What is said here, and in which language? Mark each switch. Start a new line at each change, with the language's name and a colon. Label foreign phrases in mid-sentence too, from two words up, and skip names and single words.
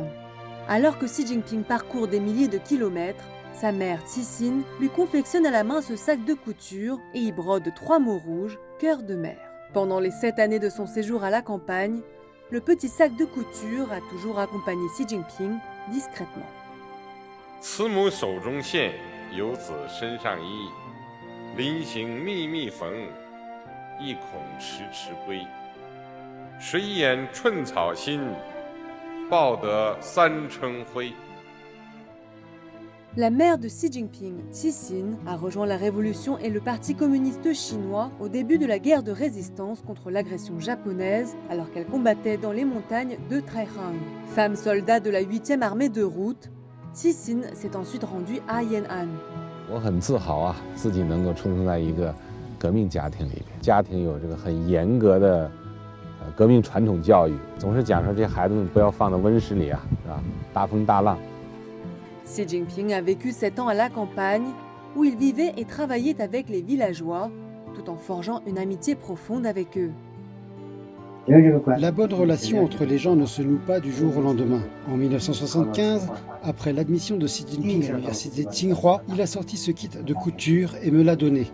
French: Alors que Xi Jinping parcourt des milliers de kilomètres, sa mère Cixin lui confectionne à la main ce sac de couture et y brode 3 mots rouges, cœur de mère. Pendant les 7 années de son séjour à la campagne, le petit sac de couture a toujours accompagné Xi Jinping discrètement.
Chinese: 慈母手中线，游子身上衣。临行密密缝，意恐迟迟归。谁言寸草心，报得三春晖。
French: La mère de Xi Jinping, Cixin, a rejoint la révolution et le parti communiste chinois au début de la guerre de résistance contre l'agression japonaise, alors qu'elle combattait dans les montagnes de Taihang. Femme soldat de la 8e armée de route, Cixin s'est ensuite rendue à Yan'an.
Chinese: 我很自豪啊，自己能够出生在一个革命家庭里边，家庭有这个很严格的革命传统教育，总是讲说这些孩子们不要放到温室里啊，是吧？大风大浪。
French: Xi Jinping a vécu 7 ans à la campagne, où il vivait et travaillait avec les villageois, tout en forgeant une amitié profonde avec eux. La bonne relation entre les gens ne se noue pas du jour au lendemain. En 1975, après l'admission de Xi Jinping à l'université Tsinghua, il a sorti ce kit de couture et me l'a donné.